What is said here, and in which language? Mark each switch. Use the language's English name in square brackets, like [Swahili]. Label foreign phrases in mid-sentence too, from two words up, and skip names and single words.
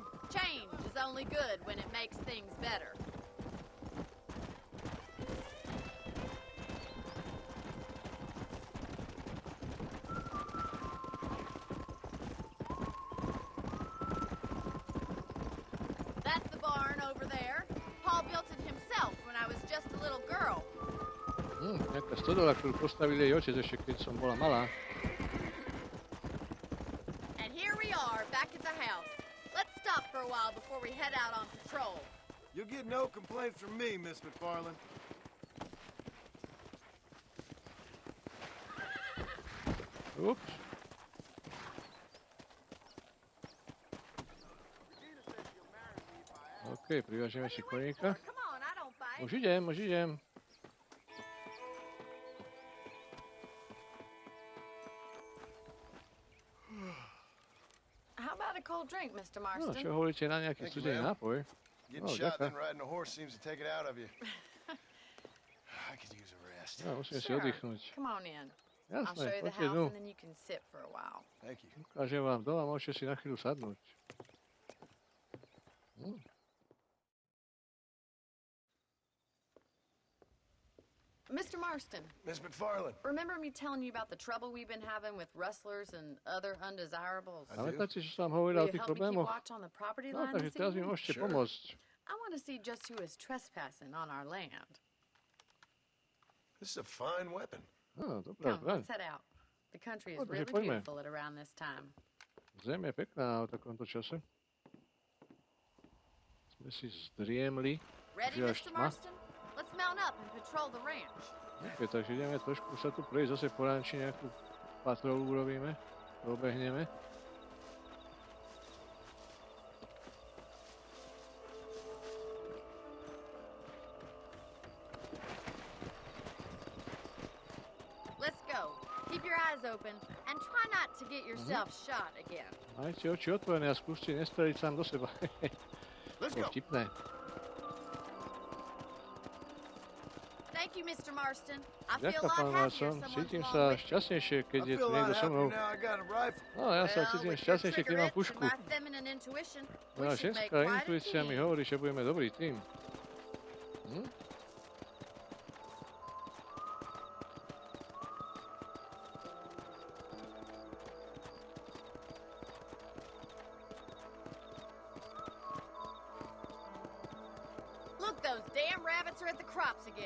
[English] Change is only good when it makes things better. That's the barn over there. Paul built it himself when I was just a little girl. [Slovak] Nejaká stodola, ktorú postavil jej otec ešte, keď som bola malá. [English] And here we are, back at the house. Let's stop for a while before we head out on patrol. You'll get no complaints from me, Miss McFarland. [Slovak] Ups. OK, privážeme si koníka. [English] Come on, I don't bite. [Slovak] Už idem. [English] How about a cold drink, Mr. [Slovak] No, [English] Marston? [Slovak] čo hovoríte na nejaký [English] Thank you, [Slovak] studený [English] ma'am. [Slovak] nápoj? [English] Getting Oh, shot, [Slovak] ďakujem. [English] then riding a horse seems to take it out of you. I could use a rest. [Slovak] No, musíme si [English] Sure. [Slovak] oddychnúť. [English] Come on in. I'll show [Slovak] Jasné, [English] you the [Slovak] poďte [English] house [Slovak] dnu. [English] and then you can sit for a while. Thank you. [Slovak] Ukážem vám doma, môžete si na chvíľu sadnúť. [English] Mr. Marston, Miss McFarland. remember me telling you about the trouble we've been having with rustlers and other undesirables? I do. [Slovak] Pamätáte, že som vám hovorila [English] Will [Slovak] o [English] you [Slovak] tých [English] help me keep [Slovak] problémoch? [English] watch on the property [Slovak] No, [English] line [Slovak] takže [English] this [Slovak] teraz mi [English] evening? [Slovak] môžete [English] Sure. [Slovak] pomôcť. [English] I want to see just who is trespassing on our land. This is a fine weapon. [Slovak] No, dobrá [English] Come, [Slovak] zbraň. [English] let's head out. The country is [Slovak] Poďme, [English] really [Slovak] poďme. [English] beautiful at around this time. [Slovak] Zem je pekná v takomto čase. Sme si zdriemli. [English] Ready, [Slovak] Že až [English] Mr. [Slovak] tma. [English] Marston? Let's mount up and patrol the ranch. [Slovak] Ok, takže ideme trošku sa tu prejsť zase po ranči, nejakú patrolu urobíme. Obehneme. [English] Let's go. Keep your eyes open and try not to get yourself shot again. [Slovak] Majte oči otvorené a skúste nestreliť sám do seba. [English] Let's [Slovak] To je [English] go. [Slovak] vtipné. [English] Thank you, Mr. Marston. I feel a [Slovak] Ďakujem, [English] lot [Slovak] pán [English] happier [Slovak] Marston. [English] someone's [Slovak] Cítim [English] along [Slovak] sa [English] with me. [Slovak] šťastnejšie, keď [English] I [Slovak] je tu [English] feel a lot [Slovak] niekto so [English] happier [Slovak] mnou. [English] now I got a rifle. [Slovak] No, ja sa [English] Well, [Slovak] cítim [English] with your [Slovak] šťastnejšie, keď mám [English] trigger itch [Slovak] pušku. [English] and my feminine intuition, we [Slovak] Moja [English] should make [Slovak] ženská [English] quite a [Slovak] intuícia mi [English] team. [Slovak] hovorí, že budeme dobrý tým. Hm? [English] Look, those damn rabbits are at the crops again.